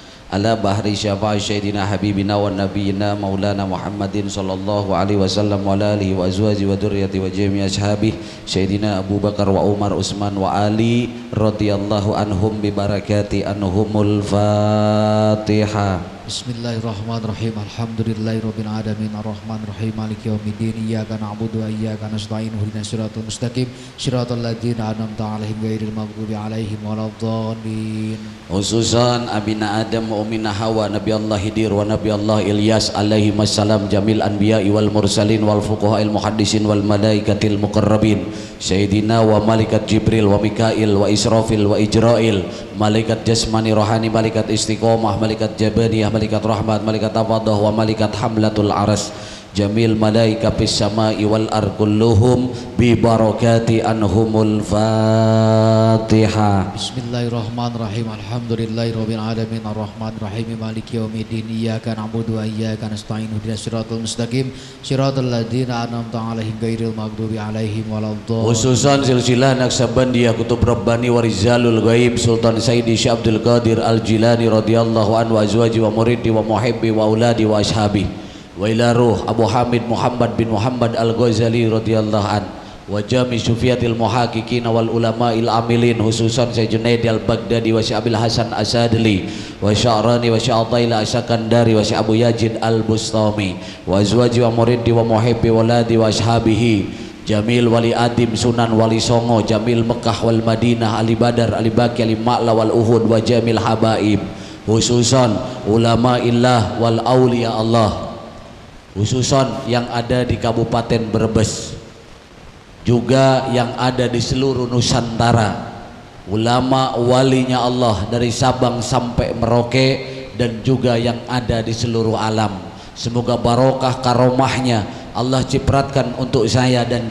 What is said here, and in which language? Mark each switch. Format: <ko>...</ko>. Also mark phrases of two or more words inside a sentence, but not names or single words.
<ar>على بحر شفاعة سيدنا حبيبنا ونبينا مولانا محمد صلى الله عليه وسلم وآله وأزواج وذرية وجميع أصحابه سيدنا أبو بكر وعمر عثمان وعلي رضي الله عنهم ببركة عنهم الفاتحة. بسم الله الرحمن الرحيم. الحمد لله رب العالمين الرحمن الرحيم مالك يوم الدين إياك نعبد وإياك نستعين اهدنا الصراط المستقيم صراط الذين أنعمت عليهم غير المغضوب عليهم ولا الضالين. خصوصا أبينا آدم وأمنا حواء نبي الله خضر ونبي الله إلياس عليه السلام جميع الأنبياء والمرسلين والفقهاء المحدثين والملائكة المقربين سيدنا وملائكة جبريل وميكائيل وإسرافيل وعزرائيل</ar> <id>malaikat jasmani rohani malaikat istiqomah malaikat jabaniyah malaikat rahmat malaikat tafadah</id> <ar>وملائكة حملة العرش جميع الملائكة في السماء والأرض كلهم ببركة عنهم الفاتحة. بسم الله الرحمن الرحيم. الحمد لله رب العالمين الرحمن الرحيم مالك يوم الدين إياك نعبد وإياك نستعين اهدنا الصراط المستقيم صراط الذين أنعمت عليهم غير المغضوب عليهم ولا الضالين. خصوصا سلسلة النقشبندية قطب رباني ورجال الغيب سلطان سيدي شيخ عبد القادر الجيلاني رضي الله عنه وأزواجي ومريدي ومحبي وأولادي وأصحابي وإلى روح أبو حامد محمد بن محمد الغزالي رضي الله عن وجميع الصوفية المحققين والعلماء العاملين خصوصا شيخ جنيد البغدادي وشيخ أبي الحسن الشاذلي والشعراني وشيخ عطاء الله السكندري وشيخ أبو يزيد البسطامي وأزواجي ومريدي ومحبي وأولادي وأصحابه جميع ولي عظيم Sunan Wali Songo جميع مكة والمدينة أهل بدر أهل بقيع أهل معلاة وأحد وجميع حبائب خصوصا علماء الله والأولياء الله خصوصا</ar> <id>yang ada di Kabupaten Brebes juga yang ada di seluruh Nusantara ulama walinya Allah dari Sabang sampai Merauke dan juga yang ada di seluruh alam semoga barokah karomahnya Allah cipratkan untuk saya dan</id>